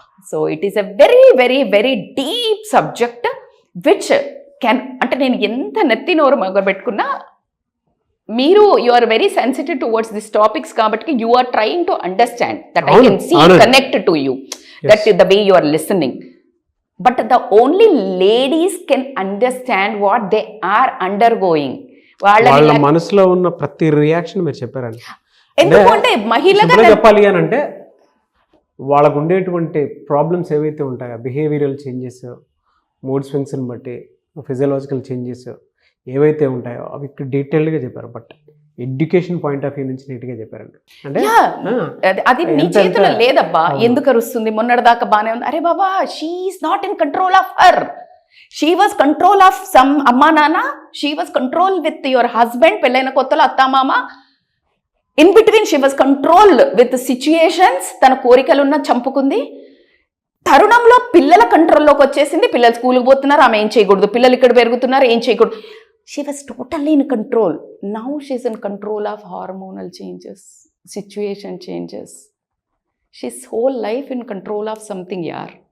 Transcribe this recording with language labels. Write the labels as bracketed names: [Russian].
[English] so it is a very very very deep subject which can, [Telugu] అంటే నేను ఎంత నెత్తి నోరు మొదలుపెట్టుకున్నా మీరు [English] You are very sensitive towards this topics కాబట్టి you are trying to understand that I can see connect to you, that the way you are listening. But the only ladies can understand what they are undergoing. [Telugu] వాళ్ళ మనసులో ఉన్న ప్రతి reaction మీరు చెప్పారండి. ఎందుకంటే మహిళగా చెప్పాలి అని అంటే, వాళ్ళకు ఉండేటువంటి ప్రాబ్లమ్స్ ఏవైతే ఉంటాయో, బిహేవియరల్ చేంజెస్, మూడ్ స్వింగ్స్ని బట్టి ఫిజియలాజికల్ చేంజెస్ ఏవైతే ఉంటాయో అవి డీటెయిల్డ్గా చెప్పారు. But education point of view నుంచి నీట్గా చెప్పారండి. అంటే అది నీ చేతిలో లేదబ్బా, ఎందుకు అరుస్తుంది, మొన్నటిదాకా బాగానే ఉంది, అరే బాబా [English] she is not in control of her, she was control of some [Telugu] అమ్మా నాన్న, [English] she was control with your husband, [Telugu] పెళ్ళైన కొత్తలో అత్తామామ, [English] in between she was control with situations, [Telugu] తన కోరికలున్న చంపుకుంది. తరుణంలో పిల్లల కంట్రోల్లోకి వచ్చేసింది, పిల్లలు స్కూల్కి పోతున్నారు, ఆమె ఏం చేయకూడదు, పిల్లలు ఇక్కడ పెరుగుతున్నారు, ఏం చేయకూడదు. [English] She was totally in control. Now she's in control of hormonal changes, situation changes. She's whole life in control of something, yaar.